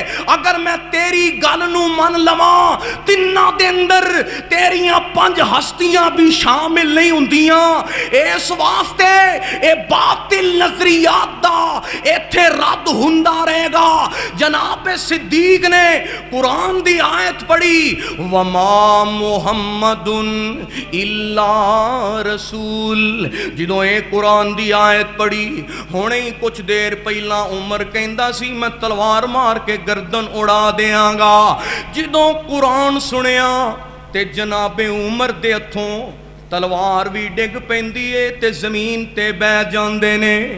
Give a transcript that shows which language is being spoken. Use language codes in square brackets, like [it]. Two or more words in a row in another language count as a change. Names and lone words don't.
[pa] اگر میں تیری گل نوں من لواں، تناں دے اندر تیریاں 5 ہستیاں بھی شامل نہیں ہندیاں. اس واسطے اے باطل نظریات دا ایتھے رد ہندا رہے گا. جناب صدیق نے قرآن دی آیت پڑھی, [ar] وما محمد إلا رسول. [pa] جدوں ایہ قرآن دی آیت پڑھی، ہݨے ہی کجھ دیر پہلاں عمر کہندا سی میں تلوار مار کے گردن اڑا دیاں گا. جدوں قرآن سنیا تے جناب عمر دے ہتھوں تلوار بھی ڈگ پیندی ہے تے زمین تے بہہ جاندے نے.